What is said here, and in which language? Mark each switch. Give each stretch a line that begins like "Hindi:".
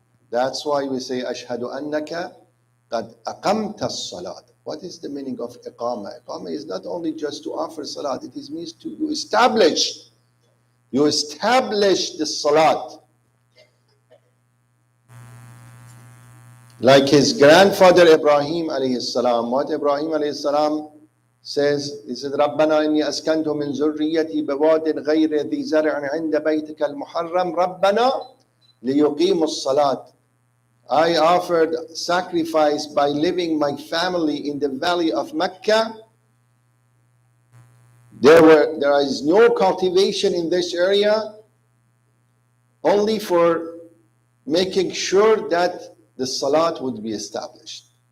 English: That's why we say,
Arabic: Ashhadu annaka qad aqamta as-salat.
English: What is the meaning of iqama? Iqama is not only just to offer salat, it means to establish. You establish the salat. Like his grandfather Ibrahim alayhi salam. What Ibrahim alayhi salam says, he said,
Arabic: رَبَّنَا إِنِّي أَسْكَنْتُ مِنْ ذُرِّيَّتِي بِوَادٍ غَيْرِ ذِي زَرْعٍ عِنْدَ بَيْتِكَ الْمُحَرَّمِ رَبَّنَا لِيُقِيمُوا الصَّلَاةِ.
English: I offered sacrifice by living my family in the valley of Mecca. There is no cultivation in this area, only for making sure that the salat would be established.